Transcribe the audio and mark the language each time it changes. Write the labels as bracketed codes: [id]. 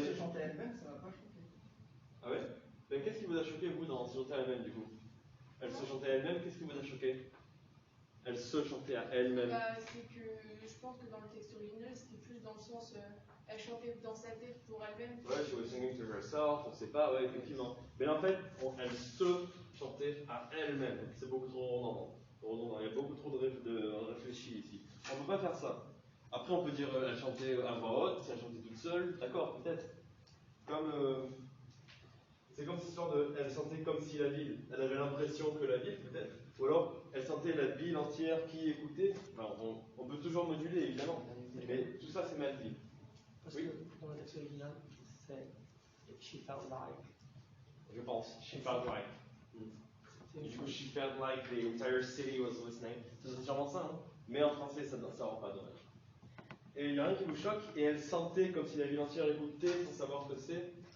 [fr] Se chanter elle-même, ça m'a pas choqué. Ah ouais? Ben, qu'est-ce qui vous a choqué, vous, dans se chanter elle-même, du coup? Elle se chantait elle-même, qu'est-ce qui vous a choqué? Elle se chantait à elle-même. Bah, c'est que je pense que dans le texte original, c'était plus dans le sens elle chantait dans sa tête pour elle-même. [en] Ouais, she was singing to herself, [fr] on sait pas, ouais, effectivement. Mais là, en fait, elle se chantait à elle-même. C'est beaucoup trop redondant. Il y a beaucoup trop de réfléchi ici. On ne peut pas faire ça. Après, on peut dire elle chantait à voix haute, si elle chantait toute seule, d'accord, peut-être. C'est comme cette histoire de elle sentait comme si la ville, elle avait l'impression que la ville, peut-être. Ou alors, elle sentait la ville entière qui écoutait. Enfin, on peut toujours moduler, évidemment. Mais tout ça, c'est mal dit. Parce Oui. que dans le texte original, c'est [en] she felt like. [fr] Je pense. [en] She felt like. [fr] Du coup, [en] she felt like the entire city was listening. [fr] C'est sûrement ça, hein. Mais en français, ça rend pas dommage. Et il n'y a rien qui vous choque, et elle sentait comme si la ville entière écoutait sans savoir ce que c'est.